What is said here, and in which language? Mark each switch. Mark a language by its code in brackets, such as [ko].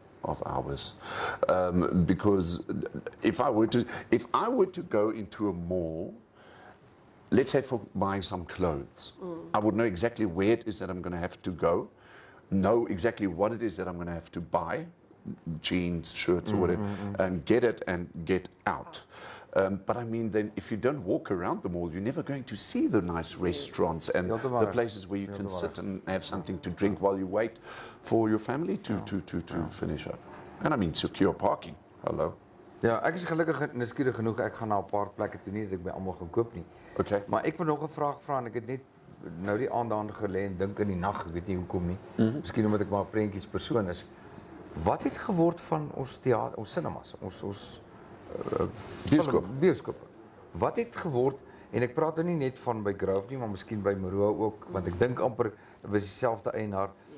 [en] of ours, because if I were to go into a mall, let's say for buying some clothes, I would know exactly where it is that I'm going to have to go, know exactly what it is that I'm going to have to buy, jeans, shirts, or whatever, and get it and get out. But I mean, then if you don't walk around the mall, you're never going to see the nice restaurants and the places where you can sit and have something to drink while you wait for your family to finish up. And I mean, secure parking. Hello. [af] Ja, ek is gelukkig en nuuskierig genoeg. Ek gaan na 'n paar plekke toe nie dat ek by almal gaan koop nie. [en] Okay. [af] Maar ek wil nog 'n vraag vra en ek het net nou die aand daaraan gelê en dink in die nag, ek weet nie hoekom nie. Miskien omdat ek maar 'n prentjies persoon is. Wat het geword van ons teater, ons cinemas, ons bioskope? Wat het geword, en ek praat nou nie net van by Grove nie, maar miskien by Maroa ook, want ek dink amper dit was dieselfde eienaar.